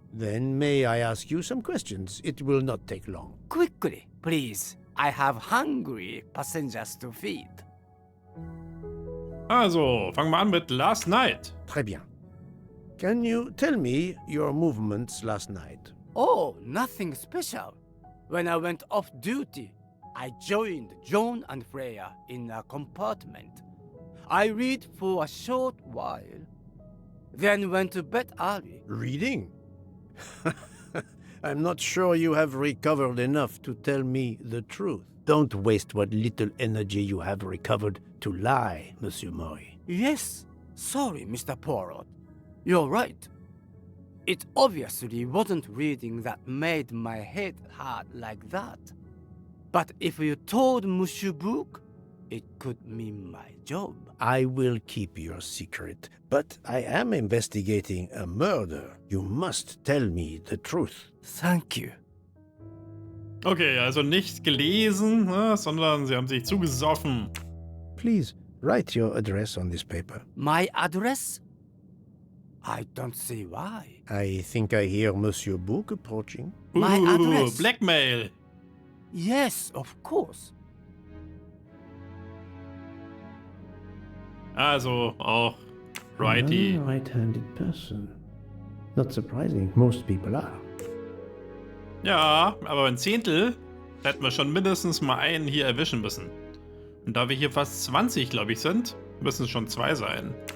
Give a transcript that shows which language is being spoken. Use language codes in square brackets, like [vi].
[en] Then may I ask you some questions? It will not take long. Quickly, please. I have hungry passengers to feed. [de] Also, fangen wir an mit [en] Last Night. [fr] Très bien. [en] Can you tell me your movements last night? Oh, nothing special. When I went off duty, I joined John and Freya in a compartment. I read for a short while, then went to bed early. Reading? I'm not sure you have recovered enough to tell me the truth. Don't waste what little energy you have recovered to lie, Monsieur Mori. Yes, sorry, Mr. Poirot. You're right. It obviously wasn't reading that made my head hurt like that. But if you told Monsieur Book, It could mean my job. I will keep your secret, but I am investigating a murder. You must tell me the truth. Thank you. [de] Okay, also nicht gelesen, ne, sondern sie haben sich zugesoffen. [en] Please write your address on this paper. My address? I don't see why. I think I hear Monsieur Book approaching. My address. Blackmail. Yes, of course. [de] Also auch righty. [en] A right-handed person. Not surprising, most people are. [de] Ja, aber ein Zehntel hätten wir schon mindestens mal einen hier erwischen müssen. Und da wir hier fast 20, glaube ich, sind, müssen es schon 2 sein.